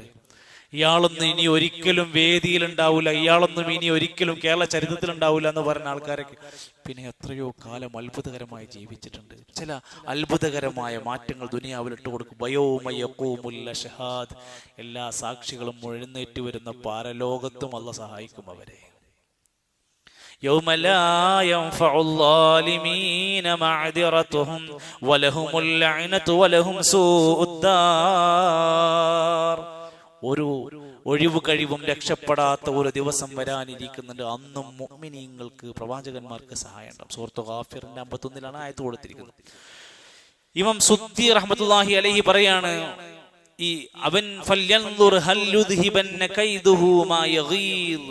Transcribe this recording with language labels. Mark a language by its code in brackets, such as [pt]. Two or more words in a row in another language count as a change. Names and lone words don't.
[ml] ഇയാളൊന്നും ഇനി ഒരിക്കലും വേദിയിൽ ഉണ്ടാവില്ല, ഇയാളൊന്നും ഇനി ഒരിക്കലും കേരള ചരിത്രത്തിൽ ഉണ്ടാവില്ല എന്ന് പറഞ്ഞ ആൾക്കാരൊക്കെ പിന്നെ എത്രയോ കാലം അത്ഭുതകരമായി ജീവിച്ചിട്ടുണ്ട്. ചില അത്ഭുതകരമായ മാറ്റങ്ങൾ ദുനിയാവിൽ ഇട്ട് കൊടുക്കും. എല്ലാ സാക്ഷികളും എഴുന്നേറ്റ് വരുന്ന പാരലോകത്തും അല്ലാഹു സഹായിക്കും അവരെ. [ar] يوم لا ينفع الظالمين معذرتهم ولهم اللعنة ولهم سوء الدار. [ml] ഒരു ഒഴിവ് കഴിവും രക്ഷപ്പെടാത്ത ഒരു ദിവസം വരാനിരിക്കുന്നുണ്ട്. അന്നും മുഅ്മിനീങ്ങൾക്ക് പ്രവാചകന്മാർക്ക് സഹായം ഉണ്ടാവും. സൂറത്ത് ഗാഫിറിന്റെ 51 ആയത്ത് കൊടുത്തിരിക്കുന്നത്. ഇമാം സുദ്ദി [ar] رحمة الله عليه [ml] പറയാണ്, ഈ അവൻ [ar] فلينظر هل يذهبن كيده ما يغيظ.